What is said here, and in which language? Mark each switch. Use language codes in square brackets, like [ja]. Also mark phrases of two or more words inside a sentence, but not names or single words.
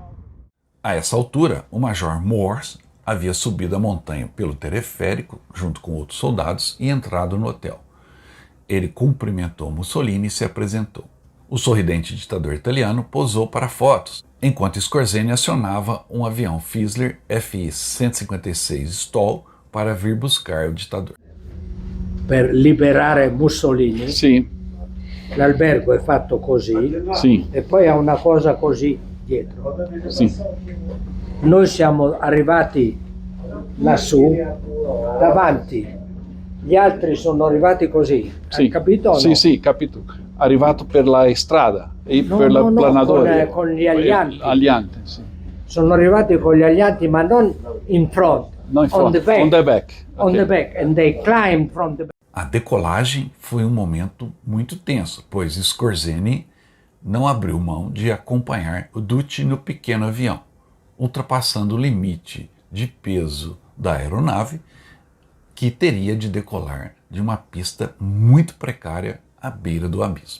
[pt] A essa altura, o Major Morse havia subido a montanha pelo teleférico, junto com outros soldados, e entrado no hotel. Ele cumprimentou Mussolini e se apresentou. O sorridente ditador italiano posou para fotos, enquanto Skorzeny acionava um avião Fischler Fi-156 Stoll para vir buscar o ditador. [it] Per liberare Mussolini, [pt] Sim, [it] l'albergo è fatto così [pt] sim, [it] e poi ha una cosa così dietro. [pt] sim. [it] Noi siamo arrivati lassù, davanti, gli altri sono arrivati così, Sì, hai capito o no? sì, sì, capito. Arrivato per la strada e No, per la no, no, [pt] planadora. [it] con gli alianti. Aliante, sì. Sono arrivati con gli alianti, ma non [en] in front, [it] No, in [en] on front, the back. on the back. On Ok. the back, and they climbed from the back. [pt] A decolagem foi um momento muito tenso, pois Skorzeny não abriu mão de acompanhar o Duce no pequeno avião, ultrapassando o limite de peso da aeronave, que teria de decolar de uma pista muito precária à beira do abismo.